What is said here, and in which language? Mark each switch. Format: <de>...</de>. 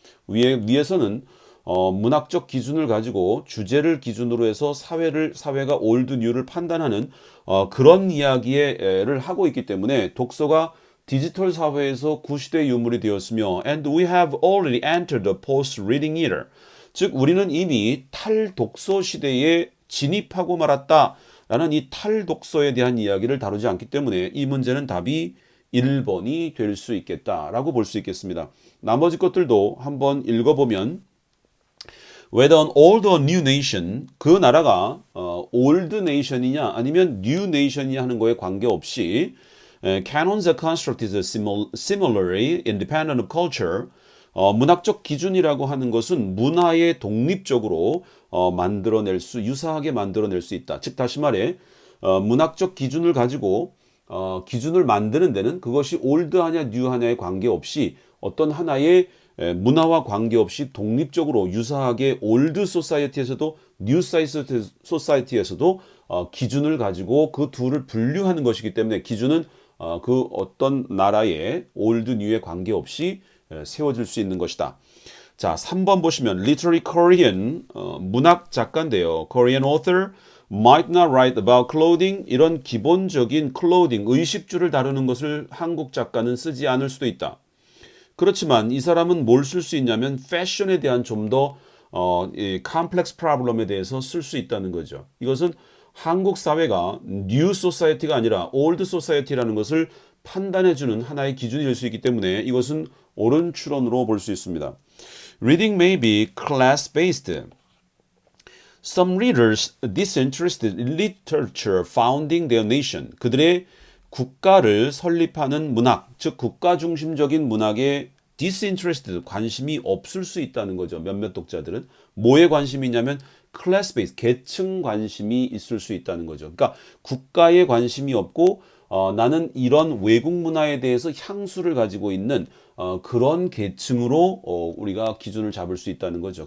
<ko>위에서는 문학적 기준을 가지고 주제를 기준으로 해서 사회가 올드 뉴를 판단하는 그런 이야기를 하고 있기 때문에 독서가 디지털 사회에서 구시대 유물이 되었으며</ko> <en>and we have already entered the post-reading era.</en> <ko>즉 우리는 이미 탈독서 시대에 진입하고 말았다라는 이 탈독서에 대한 이야기를 다루지 않기 때문에 이 문제는 답이 1번이 될 수 있겠다라고 볼 수 있겠습니다. 나머지 것들도 한번 읽어보면</ko> <en>whether an old or new nation,</en> <ko>그 나라가 old nation이냐 아니면 new nation이냐 하는 거에 관계없이</ko> <en>canons are constructed similarly independent of culture.</en> <ko>문학적 기준이라고 하는 것은 문화에 독립적으로 유사하게 만들어낼 수 있다. 즉 다시 말해 문학적 기준을 가지고 기준을 만드는 데는 그것이 올드하냐 뉴하냐에 관계없이 어떤 하나의 문화와 관계없이 독립적으로 유사하게 올드 소사이어티에서도 뉴 소사이어티에서도 기준을 가지고 그 둘을 분류하는 것이기 때문에 기준은 그 어떤 나라의 올드 뉴에 관계없이 세워질 수 있는 것이다. 자, 3번 보시면</ko> <en>literary Korean</en> <ko>문학 작가인데요.</ko> <en>Korean author might not write about clothing.</en> <ko>이런 기본적인 clothing 의식주를 다루는 것을 한국 작가는 쓰지 않을 수도 있다. 그렇지만 이 사람은 뭘 쓸 수 있냐면 패션에 대한 좀 더 컴플렉스 프로블럼에 대해서 쓸 수 있다는 거죠. 이것은 한국 사회가 뉴 소사이어티가 아니라 올드 소사이어티라는 것을 판단해주는 하나의 기준이 될 수 있기 때문에 이것은 옳은 추론으로 볼 수 있습니다.</ko> <en>Reading may be class-based. Some readers disinterested in literature founding their nation.</en> <ko>그들의 국가를 설립하는 문학, 즉 국가 중심적인 문학에 disinterested, 관심이 없을 수 있다는 거죠. 몇몇 독자들은. 뭐에 관심이 있냐면 class based, 계층 관심이 있을 수 있다는 거죠. 그러니까 국가에 관심이 없고 나는 이런 외국 문화에 대해서 향수를 가지고 있는 그런 계층으로 우리가 기준을 잡을 수 있다는 거죠.</ko>